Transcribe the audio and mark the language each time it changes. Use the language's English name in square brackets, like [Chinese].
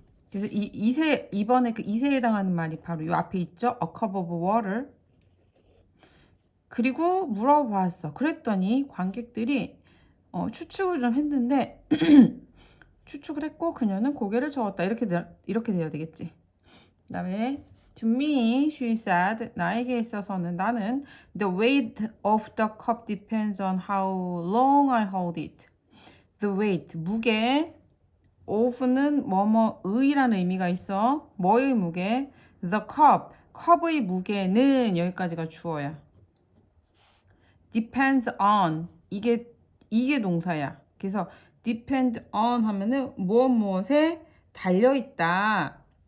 [Korean] 그래서 이번에 그 이세에 해당하는 말이 바로 이 앞에 있죠. [English] A cup of water. [Korean] 그리고 물어봤어. 그랬더니 관객들이 추측을 좀 했는데 추측을 했고 그녀는 고개를 저었다. 이렇게 돼야 되겠지. 그 다음에 [English] To me, she said, [Korean] 나에게 있어서는 나는 [English] The weight of the cup depends on how long I hold it. The weight, 무게. [Korean] of는 뭐뭐의라는 의미가 있어. 뭐의 무게? [English] The cup, [Korean] 컵의 무게는 여기까지가 주어야. [English] Depends on, [Korean] 이게 동사야. 그래서 depend on 하면은 무엇에 달려있다.